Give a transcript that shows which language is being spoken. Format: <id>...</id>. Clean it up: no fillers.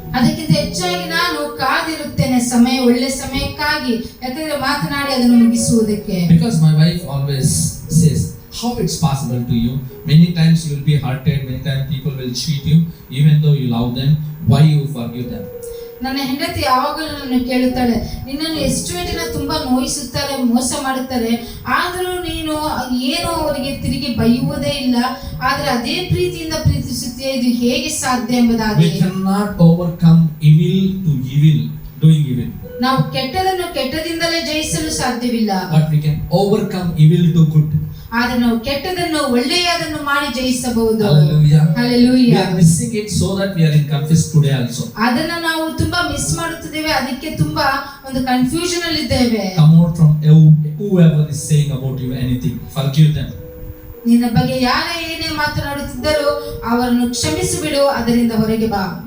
<kn>ಅದಕ್ಕಿಂತ ಹೆಚ್ಚಾಗಿ ನಾನು ಕಾದಿರುತ್ತೇನೆ ಒಳ್ಳೆ ಸಮಯಕ್ಕಾಗಿ, ಯಾಕಂದ್ರೆ ಮಾತನಾಡಿ ಅದನ್ನು ಮುಗಿಸುವುದಕ್ಕೆ.</kn> <en>Because my wife always says, how it's possible to you? Many times you will be hurted, many times people will cheat you, even though you love them. Why you forgive them?</en> <kn>ನನ್ನ ಹೆಂಡತಿ ಯಾವಾಗಲೂ ನನ್ನ ಕೇಳುತ್ತಾಳೆ, ನಿನ್ನನ್ನು ಎಷ್ಟು ಜನ ತುಂಬಾ ನೋಯಿಸುತ್ತಾರೆ, ಮೋಸ ಮಾಡುತ್ತಾರೆ, ಆದರೂ ನೀನು ಏನು ಅವರಿಗೆ ತಿರುಗಿ ಬೈಯುವುದೇ ಇಲ್ಲ, ಆದ್ರೆ ಅದೇ ಪ್ರೀತಿಯಿಂದ ಪ್ರೀತಿಸುತ್ತೀಯ, ಇದು ಹೇಗೆ ಸಾಧ್ಯ ಎಂಬುದಾಗಿ.</kn> <en>We cannot overcome evil to evil, doing evil.</en> <kn>ನಾವು ಕೆಟ್ಟದನ್ನು ಕೆಟ್ಟದಿಂದಲೇ ಜಯಿಸಲು ಸಾಧ್ಯವಿಲ್ಲ,</kn> <en>but we can overcome evil to good.</en> <kn>ಆದ್ರೆ ನಾವು ಕೆಟ್ಟದನ್ನು ಒಳ್ಳೆಯದನ್ನು ಮಾಡಿ ಜಯಿಸಬಹುದು.</kn> <en>Hallelujah. We Hallelujah. are missing it so that we are in confused today also.</en> <kn>ಅದನ್ನ ನಾವು ತುಂಬಾ ಮಿಸ್ ಮಾಡುತ್ತಿದ್ದೇವೆ, ಅದಕ್ಕೆ ತುಂಬಾ ಒಂದು ಕನ್ಫ್ಯೂಷನ್ ಅಲ್ಲಿ ಇದ್ದೇವೆ.</kn> <en>Come out from whoever is saying about you anything. Forgive them.</en> <kn>ನಿನ್ನ ಬಗ್ಗೆ ಯಾರೇ ಏನೇ ಮಾತನಾಡುತ್ತಿದ್ದರೂ ಅವರನ್ನು ಕ್ಷಮಿಸಿಬಿಡು, ಅದರಿಂದ ಹೊರಗೆ ಬಾ.</kn>